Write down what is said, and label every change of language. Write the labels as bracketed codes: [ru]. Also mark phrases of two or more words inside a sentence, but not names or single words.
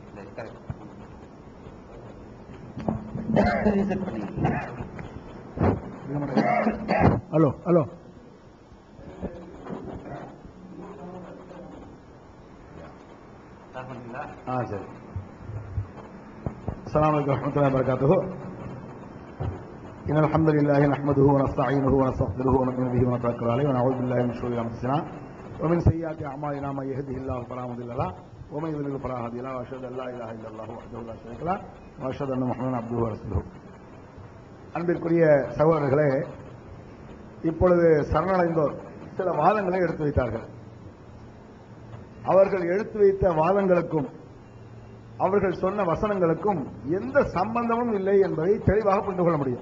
[ta] ஹலோ ஹலோ சரி. [ar] السلام عليكم ورحمة الله وبركاته. إن الحمد لله نحمده ونستعينه ونستغفره ونؤمن به ونتوكل عليه ونعوذ بالله من شرور أنفسنا ومن سيئات أعمالنا من يهده الله فلا مضل له ومن يضلل فلا هادي له وأشهد أن لا إله إلا الله وحده لا شريك له وأشهد أن محمدا عبده ورسوله. [ta] அன்பிற்குரிய சகோதரர்களே, இப்பொழுது சரணடைந்தோர் சில வாதங்களை எடுத்து வைத்தார்கள். அவர்கள் எடுத்து வைத்த வாதங்களுக்கும் அவர்கள் சொன்ன வசனங்களுக்கும் எந்த சம்பந்தமும் இல்லை என்பதை தெளிவாக புரிந்து கொள்ள முடியும்.